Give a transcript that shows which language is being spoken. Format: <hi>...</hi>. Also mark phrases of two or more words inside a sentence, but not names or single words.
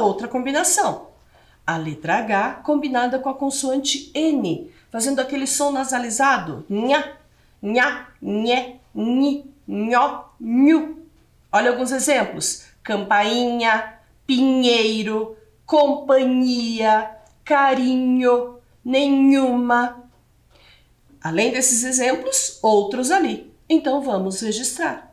<pt>combinação. A letra H combinada com a consoante N, fazendo aquele som nasalizado. Nha, nha, nhé, nhi, nhó, nhu. Olha alguns exemplos. Campainha, pinheiro, companhia, carinho, nenhuma. Além desses exemplos, outros ali. Então vamos registrar.</pt>